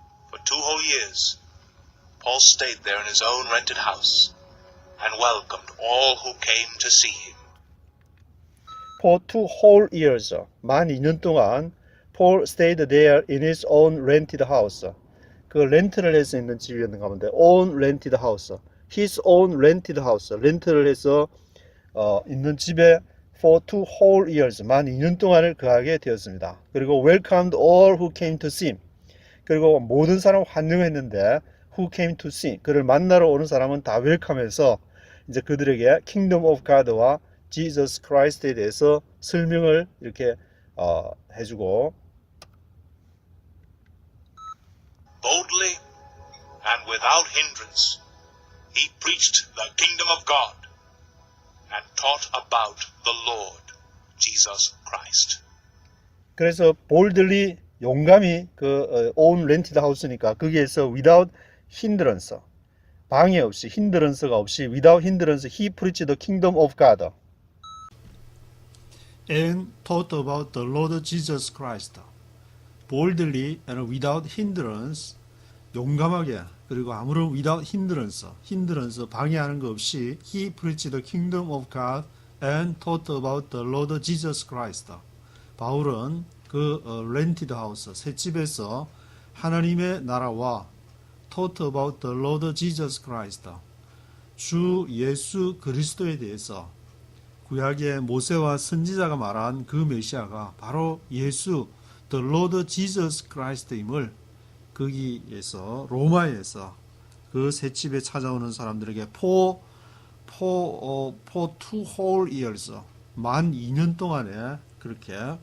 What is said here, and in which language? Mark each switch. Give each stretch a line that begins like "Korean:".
English: For 2 whole years, Paul stayed there in his own rented house and welcomed all who came to see him. For 2 whole years,
Korean: 만 2년 동안
English: Paul stayed there in his own rented house.
Korean: 그 렌트를 해서 있는 집이었는가 본데,
English: own rented house, his own rented house,
Korean: 렌트를 해서 있는 집에
English: for 2 whole years,
Korean: 만 2년 동안을 거하게 되었습니다. 그리고
English: welcomed all who came to see him,
Korean: 그리고 모든 사람 환영했는데
English: who came to see,
Korean: 그를 만나러 오는 사람은 다 웰컴해서 이제 그들에게 Kingdom of God와 Jesus Christ에 대해서 설명을 이렇게 해주고,
English: Boldly and without hindrance, he preached the kingdom of God and taught about the Lord Jesus Christ.
Korean: 그래서
English: boldly,
Korean: 용감히
English: 그 own rented house니까 거기에서 without hindrance,
Korean: 방해 없이, 힌드런스가 없이,
English: without hindrance, he preached the kingdom of God and taught about the Lord Jesus Christ. boldly and without hindrance,
Korean: 용감하게, 그리고 아무런
English: without hindrance,
Korean: 방해하는 거 없이
English: he preached the kingdom of God and taught about the Lord Jesus Christ.
Korean: 바울은 그 rented house, 새 집에서 하나님의 나라와
English: taught about the Lord Jesus Christ,
Korean: 주 예수 그리스도에 대해서, 구약의 모세와 선지자가 말한 그 메시아가 바로 예수 The Lord Jesus Christ임을 거기에서 로마에서 그 새 집에 찾아오는 사람들에게
English: for 2 whole years,
Korean: 만 2년 동안에 그렇게